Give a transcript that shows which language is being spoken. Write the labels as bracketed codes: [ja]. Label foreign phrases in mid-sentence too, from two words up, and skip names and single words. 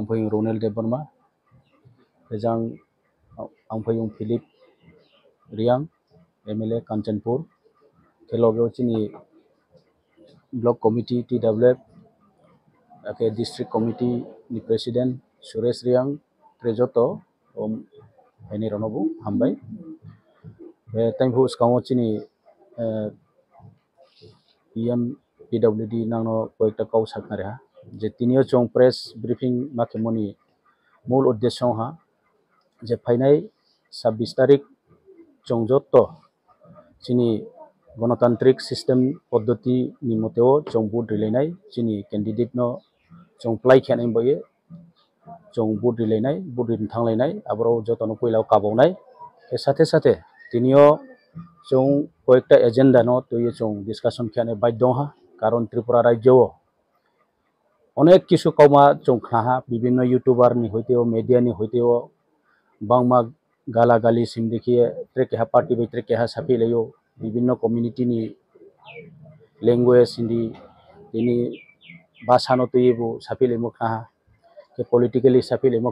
[trp] फैयो रनेल देबबर्मा रेजां आं फैयो फिलिप रियां एमएलए कांचनपुर के लोगोव जोंनि [en] block committee [trp] टीडब्ल्यूएफ के [en] district committee [trp] नि प्रेसिडेंट सुरेश रियां ट्रेजोतो एनी रनबु हामबाय बे टाइम फुस काउ चिनी पीएम पीडब्ल्यूडी नांनो कयेकटा काउ साकनारेहा जे तिनियो चों [en] press briefing [trp] माखेमोनी मूल उद्देश्य हा जे फाइनाय 26 तारीख चों जत्तो चिनी गणतांत्रिक सिस्टम पद्धति नि मतेओ चों वोट रिलायनाय चिनी कैंडिडेट नो चों प्लाइ खेनाय बये चों वोट रिलायनाय वोट रिन थांलायनाय आबरो जतनो पहिलाव काबावनाय के साथे साथे तिनियो चों कयेकटा एजेंडा नो तो चों डिस्कशन खेनाय बाध्य हा कारण त्रिपुरा राज्य अनेक किसु कौमा चों खाहा विभिन्न यूट्यूबर नि होइतेओ मीडिया नि होइतेओ बांगमा गाला गाली सिम देखिए ट्रेकेहा पार्टी बाय ट्रेकेहा साफिलायो विभिन्न कम्युनिटी नि लैंग्वेज हिंदी तिनी भाषा नो तयबो साफिलेमो खाहा के पॉलिटिकली साफिलेमो